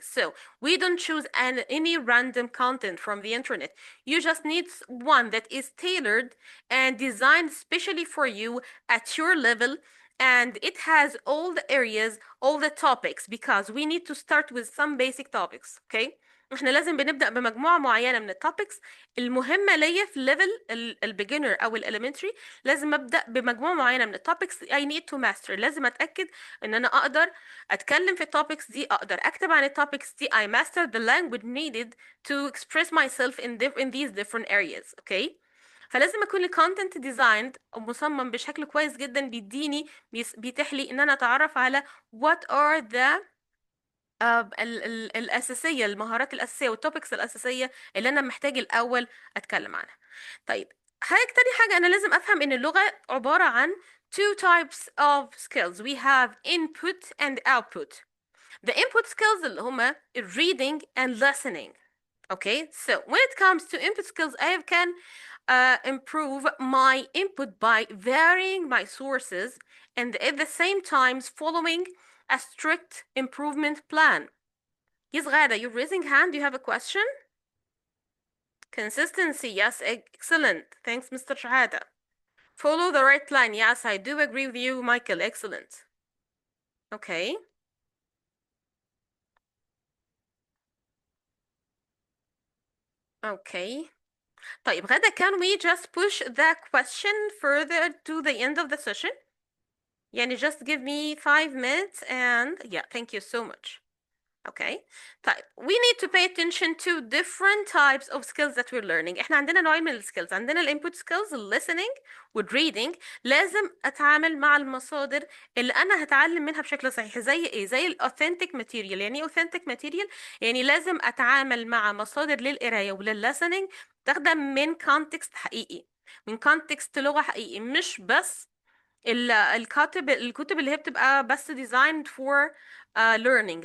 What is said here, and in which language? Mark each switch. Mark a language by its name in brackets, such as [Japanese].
[English] So we don't choose any random content from the internet. You just need one that is tailored and designed specially for you at your level, and it has all the areas, all the topics, because we need to start with some basic topics. [Arabic] Okay, احنا لازم بنبدأ بمجموعة معينة من التوبكس المهمة ليا في الليفل البيجنر او الاليمنتري. لازم ابدأ بمجموعة معينة من التوبكس [English] I need to master. [Arabic] لازم اتأكد ان انا اقدر اتكلم في التوبكس دي، اقدر اكتب عن التوبكس دي. [English] I master the language needed to express myself in these different areas. [Arabic] Okay، فلازم اكون الكونتنت ديزايند او مصمم بشكل كويس جدا، بيتيح لي ان انا اتعرف على [English] what are the [Arabic] الأساسية، المهارات الأساسية والتوبكس الأساسية اللي أنا محتاج الأول أتكلم عنها. طيب، تاني حاجة أنا لازم أفهم إن اللغة عبارة عن [English] two types of skills. We have input and output. The input skills [Arabic] اللي هما [English] reading and listening. Okay, so when it comes to input skills, I can improve my input by varying my sources and at the same time following a strict improvement plan. Yes, Ghada, you're raising hand. Do you have a question? Consistency, yes, excellent. Thanks, Mr. Shahada. Follow the right plan. Yes, I do agree with you, Michael. Excellent. Okay. Okay. طيب غدا, can we just push that question further to the end of the session? يعني just give me 5 minutes and yeah, thank you so much. Okay. طيب, we need to pay attention to different types of skills that we're learning. [Arabic] احنا عندنا نوعين من السكيلز. عندنا الانبوت سكيلز، listening والreading. لازم اتعامل مع المصادر اللي انا هتعلم منها بشكل صحيح. زي ايه؟ زي الاوثنتيك ماتيريال. يعني ايه اوثنتيك ماتيريال؟ يعني لازم اتعامل مع مصادر للقرايه وللlistening تخدم من كونتكست حقيقي، من كونتكست لغه حقيقي، مش بس الكتب اللي هي بتبقى بس [English] designed for learning.